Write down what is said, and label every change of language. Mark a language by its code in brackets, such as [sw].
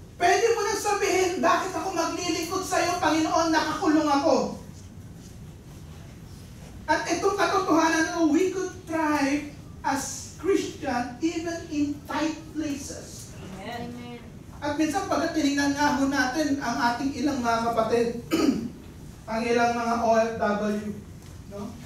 [tl] Pwede mo nang sabihin, bakit ako maglilingkod sa iyo, Panginoon, nakakulong ako. At itong katotohanan, [en] we could thrive as Christian even in tight places. Amen. [tl] At minsan pagkat tinignan nga ho natin ang ating ilang mga kapatid, ang ilang mga OFW, no?